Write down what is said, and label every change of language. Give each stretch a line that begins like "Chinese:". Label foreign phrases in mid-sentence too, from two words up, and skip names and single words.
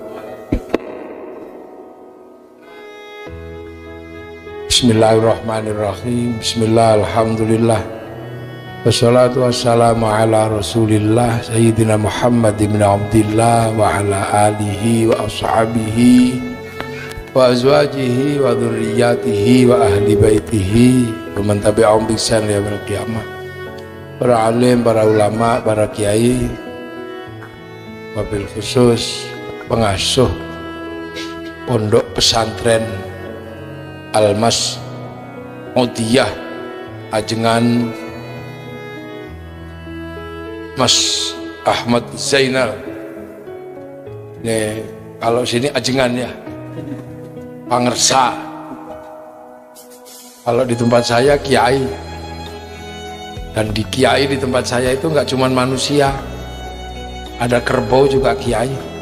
Arabic: بسم الله الرحمن الرحيم. بسم الله، الحمد لله. والصلاة والسلام على رسول الله سيدنا محمد بن عبد الله وعلى آله وأصحابه وأزواجه وذرياته وأهل بيته ومن تبعهم بإحسان إلى يوم القيامة.
Indonesian: Para alim, para ulama, para kiai, wabil khusus pengasuh pondok pesantren Al-Mas Udiyah Ajengan Mas Ahmad Zainal. Nih, kalau sini Ajengan ya, Pangersa. Kalau di tempat saya kiai. Dan di kiai di tempat saya itu nggak cuma manusia, ada kerbau juga kiai.